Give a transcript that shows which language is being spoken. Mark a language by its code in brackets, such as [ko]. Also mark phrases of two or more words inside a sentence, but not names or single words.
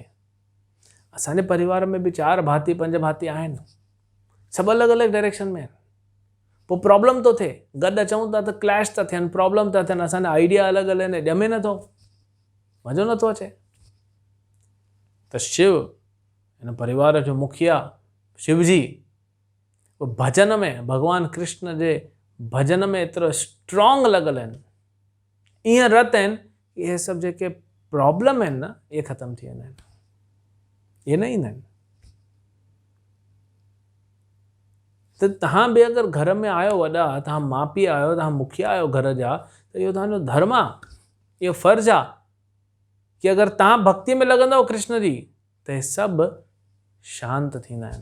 [sd] असांजे परिवार में बि 4 भाती 5 भाती आहिनि, सभु अलॻि अलॻि डायरेक्शन में आहिनि। पोइ प्रॉब्लम थो थिए, गॾु अचूं था त क्लैश था थियनि, प्रॉब्लम था थियनि, असांजा आइडिया अलॻि अलॻि आहिनि, ॼमे नथो, मज़ो नथो अचे। त शिव, हिन परिवार जो मुखिया शिवजी, उहे भजन में, भॻवानु कृष्ण जे भजन में एतिरो स्ट्रॉन्ग लॻल आहिनि, ईअं रत आहिनि, इहे सभु जेके प्रॉब्लम आहिनि न, इहे ख़तमु थी वेंदा आहिनि। ये न ईंदा आहिनि। त तव्हां बि अगरि घर में आहियो वॾा, तव्हां माउ पीउ आहियो, तव्हां मुखिया आहियो घर जा, त इहो तव्हांजो धर्म आहे, इहो फ़र्ज़ु आहे कि अगरि तव्हां भक्ति में लॻंदव कृष्ण जी त हे सभु शांत थींदा आहिनि।